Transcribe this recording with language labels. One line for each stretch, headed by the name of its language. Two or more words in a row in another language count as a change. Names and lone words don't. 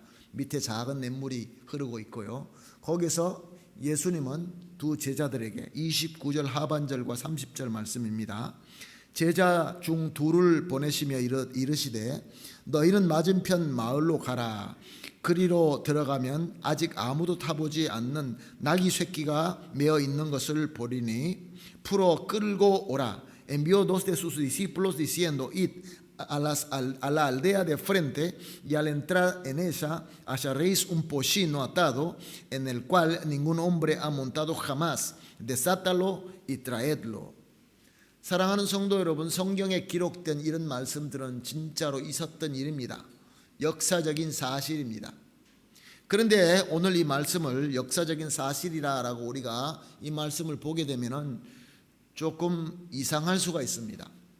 Korean: 밑에 작은 냇물이 흐르고 있고요. 거기서 예수님은 두 제자들에게 29절 하반절과 30절 말씀입니다. 제자 중 둘을 보내시며 이르시되 너희는 맞은편 마을로 가라. 그리로 들어가면 아직 아무도 타보지 않는 나귀 새끼가 메어 있는 것을 보리니 풀어 끌고 오라.
Spanish: Envió dos de sus discípulos diciendo id a la aldea de frente y al entrar en ella hallaréis un pollino atado en el cual ningún hombre ha montado jamás. Desátalo y traedlo.
Korean: 사랑하는 성도 여러분, 성경에 기록된 이런 말씀들은 진짜로 있었던 일입니다. 역사적인 사실입니다. 그런데 오늘 이 말씀을 역사적인 사실이라고 우리가 이 말씀을 보게 되면은 조금 이상할 수가 있습니다.